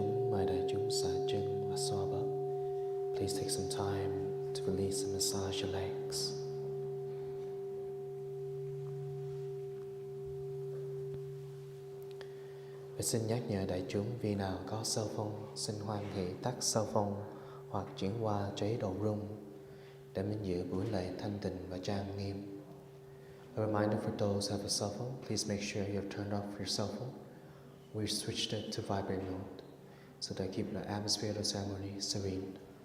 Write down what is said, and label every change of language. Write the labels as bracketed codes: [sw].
[vi] Mời đại chúng xả chân và xoa bóp. [en] Please take some time to release and massage your legs. [vi] Và xin nhắc nhở đại chúng vì nào có cell phone, xin hoan hỷ tắt cell phone hoặc chuyển qua chế độ room để mình giữ buổi lễ thanh tịnh và trang nghiêm. [en] A reminder for those who have a cell phone, please make sure you have turned off your cell phone. We switched it to vibrate mode so that keep the atmosphere of the ceremony serene.